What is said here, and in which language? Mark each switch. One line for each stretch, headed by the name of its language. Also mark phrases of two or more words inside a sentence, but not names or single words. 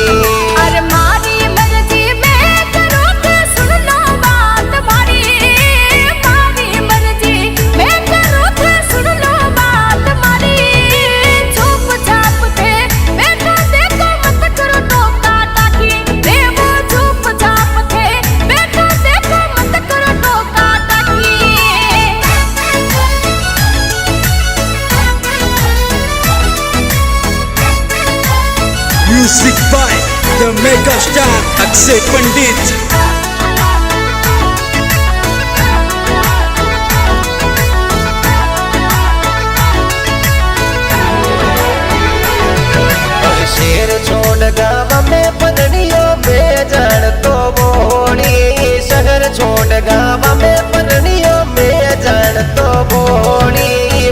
Rajasthani: अरे मारी मर्जी में करो के सुन लो बात मारी, मारी मर्जी में करो के सुन लो बात मारी। चुप चाप थे बैठो देखो मत करो टोका टाकी रे, वो चुप चाप थे बैठो देखो मत करो टोका टाकी।
English: Music by the mega star Akshay Pandit.
Rajasthani: शेर छोड़ गाँव में पढ़नियो में जान तो बोली, शहर छोड़ गाँव में पढ़नियो में जान तो बोली।